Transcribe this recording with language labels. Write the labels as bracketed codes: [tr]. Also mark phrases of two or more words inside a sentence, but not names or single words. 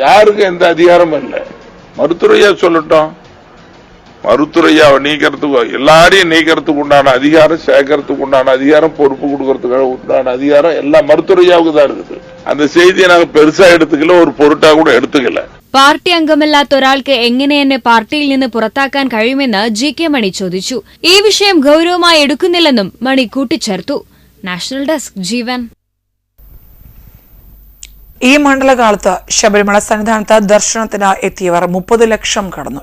[ta] யாருக்கு எந்த அதிகாரமும் இல்ல. மருத்துவரையா சொல்லட்டும், மருத்துவரையாவை நீக்கிறதுக்கு, எல்லாரையும் நீக்கிறதுக்கு உண்டான அதிகாரம், சேர்க்கறதுக்கு உண்டான அதிகாரம், பொறுப்பு கொடுக்கறதுக்கு உண்டான அதிகாரம் எல்லாம் மருத்துவரையாவுக்கு தான் இருக்குது. அந்த செய்தியை நாங்க பெருசா எடுத்துக்கல, ஒரு பொருட்டா கூட எடுத்துக்கல. [ml] പാർട്ടി അംഗമല്ലാത്ത ഒരാൾക്ക് എങ്ങനെ എന്നെ പാർട്ടിയിൽ നിന്ന് പുറത്താക്കാൻ കഴിയുമെന്ന് ജി.കെ. മണി ചോദിച്ചു. ഈ വിഷയം ഗൌരവമായി എടുക്കുന്നില്ലെന്നും മണി കൂട്ടിച്ചേർത്തു. നാഷണൽ ഡെസ്ക് ജീവൻ. ഈ മണ്ഡലകാലത്ത് ശബരിമല സന്നിധാനത്ത് ദർശനത്തിന് എത്തിയവർ 30 ലക്ഷം കടന്നു.